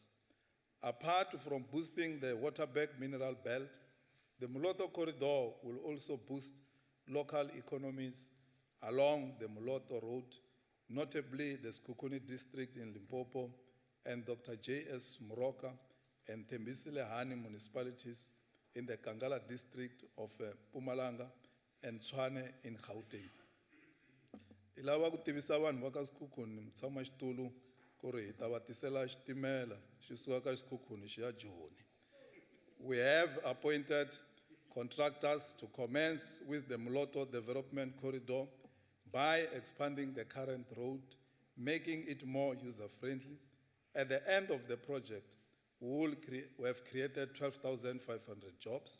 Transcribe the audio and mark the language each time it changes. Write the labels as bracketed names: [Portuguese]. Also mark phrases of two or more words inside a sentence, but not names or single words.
[English] Apart from boosting the Waterberg mineral belt, the Moloto corridor will also boost local economies along the Moloto Road, notably the Skukuni district in Limpopo and Dr. J.S. Moroka and Tembisile Hani municipalities in the Kangala district of Pumalanga and Tshwane in Gauteng. [Tsonga] Ilava ku tivisa vanhu va ka Skukuni mutshama xitulu ku ri hi ta va tisela xitimela xi suka ka Skukuni xi ya Joni. [English] We have appointed contractors to commence with the Moloto Development Corridor by expanding the current road, making it more user-friendly. At the end of the project, we have created 12,500 jobs.